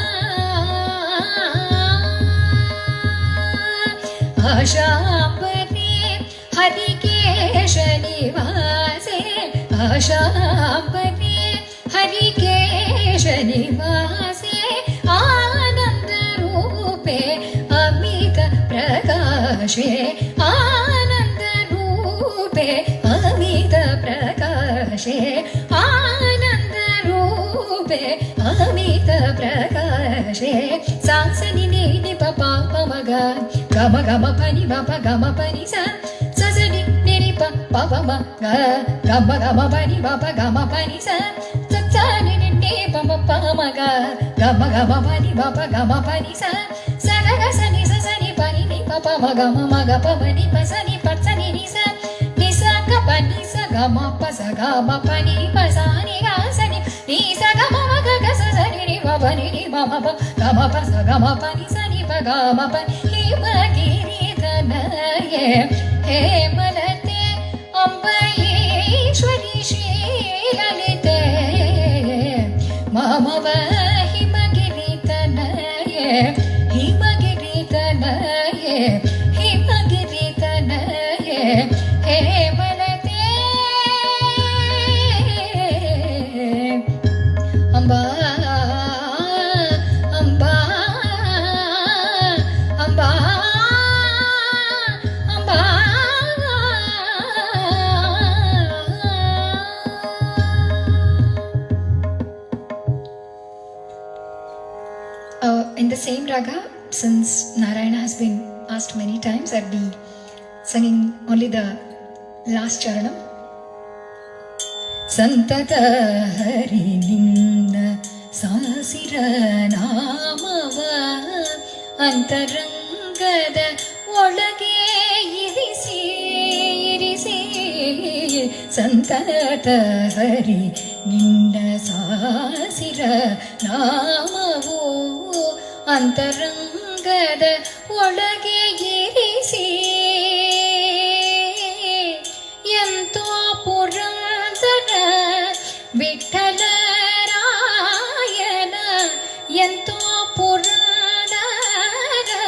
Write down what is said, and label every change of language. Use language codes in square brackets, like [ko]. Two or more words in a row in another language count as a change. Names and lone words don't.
[sa] आशा परे शाम्बरे हरिकेश निवासे आनंद रूपे अमित प्रकाशे आनंद रूपे अमित प्रकाशे आनंद रूपे अमित प्रकाशे सासनि नि प प म ग गम गम पनि म प गम पनि सा ससनि नि प प म ग गम गम पनि म प गम पनि सा ससनि नि प म प म ग गम गम पनि म प गम पनि सा स ग ग स नि स स नि प नि नि प प म ग प म नि प स नि प स नि नि स नि स ग प नि स ग म प स ग म प नि प स नि ग स नि नि स ग म ग ग स स नि नि प प नि नि प म प ग म प स ग म प नि स नि प ग म प हिमगिरितनये हेमलते अम्बईश्वरि श्रीललिते मम व हिमगिरितनये हिमगिरितनये हिमगिरितनये हेमलते अम्बा अम्बा अम्बा अम्बा [en] in the same raga, since Narayana has been asked many times, I'll be singing only the last charanam. [kn] ಸಂತತ ಹರಿ ನಿನ್ನ ಸಾಸಿರ ನಾಮವ ಅಂತರಂಗದ ಒಳಗೆ ಇರಿಸಿ ಇರಿಸಿ ಸಂತತ ಹರಿ ನಿನ್ನ ಸಾಸಿರ ನಾಮವು ಅಂತರಂಗದ ಒಳಗೆ ಇರಿಸಿ ಎಂತೋ ಪುರಂದರ ವಿಠಲರಾಯನ ಎಂತೋ ಪುರಂದರ